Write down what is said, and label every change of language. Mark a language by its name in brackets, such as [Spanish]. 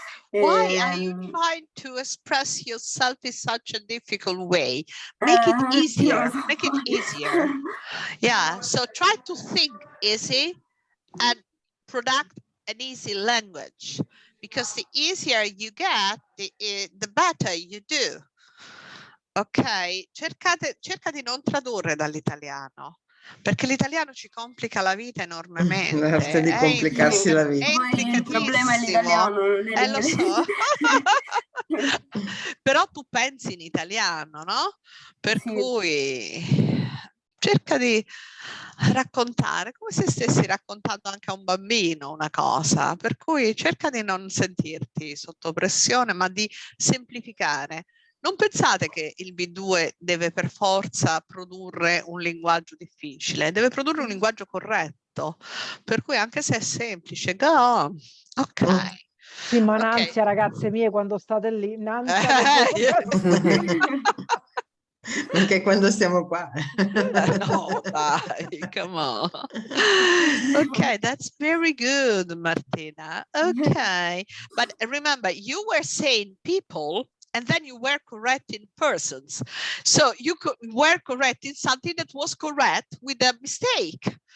[English] Why are you trying to express yourself in such a difficult way? Make it easier. Make it easier. Yeah. So try to think easy and product an easy language, because the easier you get, the better you do. [Italian] Ok, cerca di non tradurre dall'italiano, perché l'italiano ci complica la vita enormemente. L'arte di complicarsi la vita. Poi il problema è l'italiano, non è Lo so. Però tu pensi in italiano, no? Per Sì. cui cerca di raccontare come se stessi raccontando anche a un bambino una cosa, per cui cerca di non sentirti sotto pressione, ma di semplificare. Non pensate che il B2 deve per forza produrre un linguaggio difficile, deve produrre un linguaggio corretto, per cui anche se è semplice, [English] go on. [Italian] Ok. Sì, ma un'ansia, ragazze mie, quando state lì, un'ansia. Anche quando stiamo qua. No, dai, [English] come on. Okay, that's very good, Martina. Okay, but remember, you were saying people, and then you were correcting persons. So you were correcting something that was correct with a mistake.